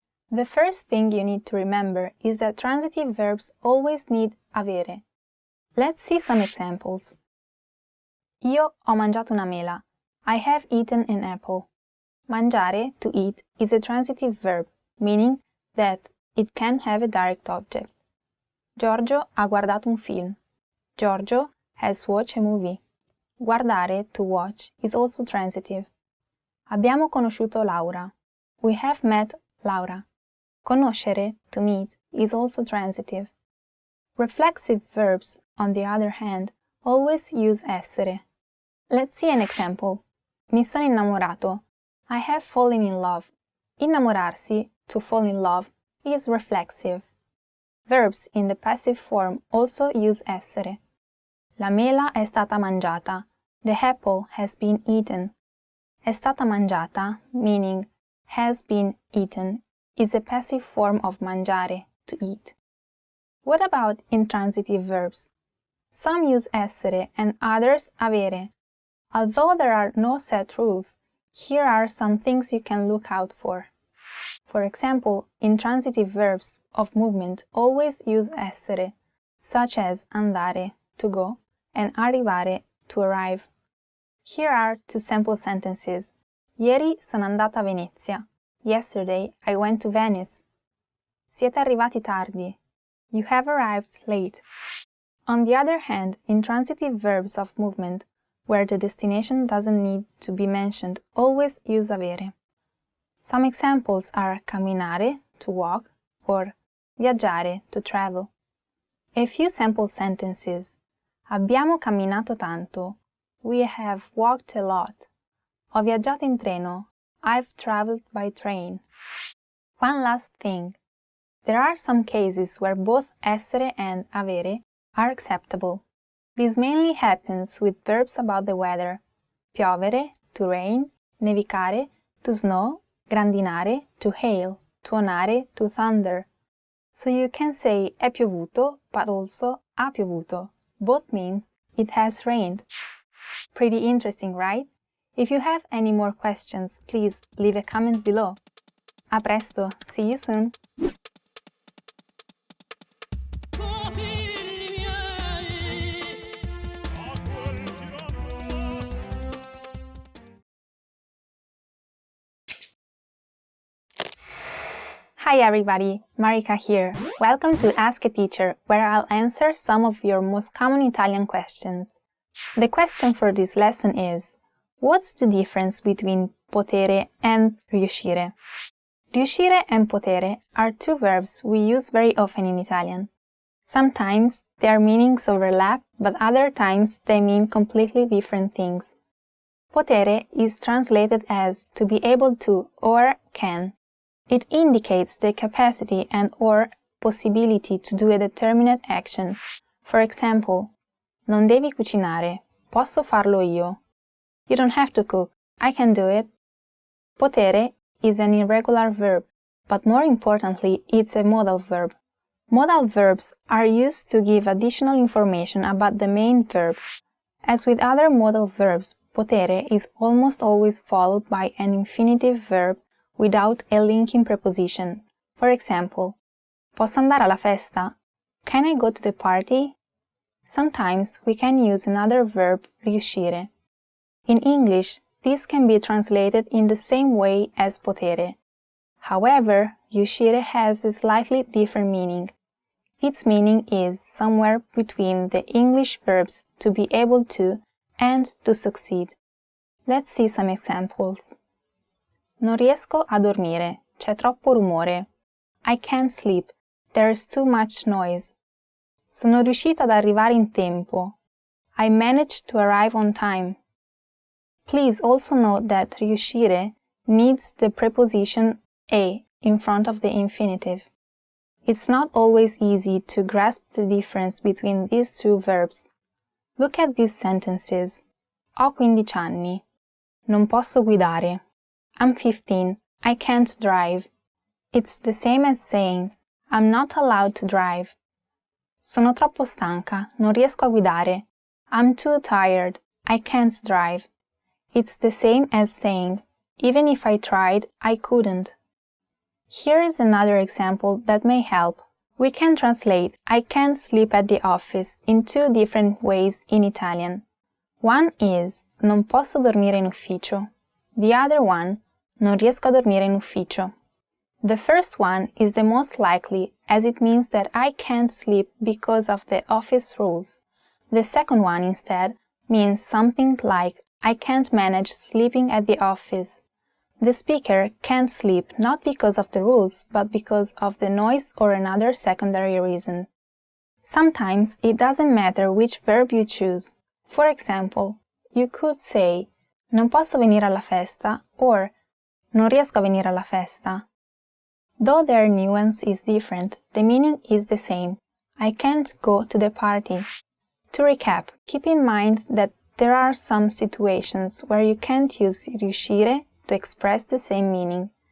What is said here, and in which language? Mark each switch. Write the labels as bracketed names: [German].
[English] The first thing you need to remember is that transitive verbs always need avere. Let's see some examples. [Italian] Io ho mangiato una mela. [English] I have eaten an apple. Mangiare, to eat, is a transitive verb, meaning that it can have a direct object. [Italian] Giorgio ha guardato un film. [English] Giorgio has watched a movie. Guardare, to watch, is also transitive. [Italian] Abbiamo conosciuto Laura. [English] We have met Laura. Conoscere, to meet, is also transitive. Reflexive verbs, on the other hand, always use essere. Let's see an example. [Italian] Mi sono innamorato. [English] I have fallen in love. Innamorarsi, to fall in love, is reflexive. Verbs in the passive form also use essere. [Italian] La mela è stata mangiata. [English] The apple has been eaten. [Italian] È stata mangiata, [English] meaning has been eaten, is a passive form of mangiare, to eat. What about intransitive verbs? Some use essere and others avere. Although there are no set rules, here are some things you can look out for. For example, intransitive verbs of movement always use essere, such as andare, to go, and arrivare, to arrive. Here are two sample sentences. [Italian] Ieri sono andata a Venezia. [English] Yesterday I went to Venice. [Italian] Siete arrivati tardi. [English] You have arrived late. On the other hand, intransitive verbs of movement, where the destination doesn't need to be mentioned, always use avere. Some examples are camminare, to walk, or viaggiare, to travel. A few sample sentences. [Italian] Abbiamo camminato tanto. [English] We have walked a lot. [Italian] Ho viaggiato in treno. [English] I've traveled by train. One last thing. There are some cases where both essere and avere are acceptable. This mainly happens with verbs about the weather. Piovere, to rain, nevicare, to snow, grandinare, to hail, tuonare, to thunder. So you can say [Italian] è piovuto, [English] but also [Italian] ha piovuto. [English] Both means it has rained. Pretty interesting, right? If you have any more questions, please leave a comment below. [Italian] A presto, [English] see you soon! Hi everybody, Marika here. Welcome to Ask a Teacher, where I'll answer some of your most common Italian questions. The question for this lesson is, what's the difference between potere and riuscire? Riuscire and potere are two verbs we use very often in Italian. Sometimes their meanings overlap, but other times they mean completely different things. Potere is translated as to be able to or can. It indicates the capacity and or possibility to do a determinate action. For example, [Italian] non devi cucinare, posso farlo io. [English] You don't have to cook, I can do it. Potere is an irregular verb, but more importantly, it's a modal verb. Modal verbs are used to give additional information about the main verb. As with other modal verbs, potere is almost always followed by an infinitive verb without a linking preposition. For example, [Italian] posso andare alla festa? [English] Can I go to the party? Sometimes we can use another verb, riuscire. In English, this can be translated in the same way as potere. However, riuscire has a slightly different meaning. Its meaning is somewhere between the English verbs to be able to and to succeed. Let's see some examples. [Italian] Non riesco a dormire, c'è troppo rumore. [English] I can't sleep, there's too much noise. [Italian] Sono riuscito ad arrivare in tempo. [English] I managed to arrive on time. Please also note that riuscire needs the preposition a in front of the infinitive. It's not always easy to grasp the difference between these two verbs. Look at these sentences. [Italian] Ho 15 anni. Non posso guidare. [English] I'm 15. I can't drive. It's the same as saying, I'm not allowed to drive. [Italian] Sono troppo stanca. Non riesco a guidare. [English] I'm too tired. I can't drive. It's the same as saying, even if I tried, I couldn't. Here is another example that may help. We can translate I can't sleep at the office in two different ways in Italian. One is [Italian] non posso dormire in ufficio. [English] The other one, [Italian] non riesco a dormire in ufficio. [English] The first one is the most likely, as it means that I can't sleep because of the office rules. The second one, instead, means something like I can't manage sleeping at the office. The speaker can't sleep not because of the rules, but because of the noise or another secondary reason. Sometimes it doesn't matter which verb you choose. For example, you could say [Italian] non posso venire alla festa [English] or [Italian] non riesco a venire alla festa. [English] Though their nuance is different, the meaning is the same. I can't go to the party. To recap, keep in mind that there are some situations where you can't use riuscire to express the same meaning.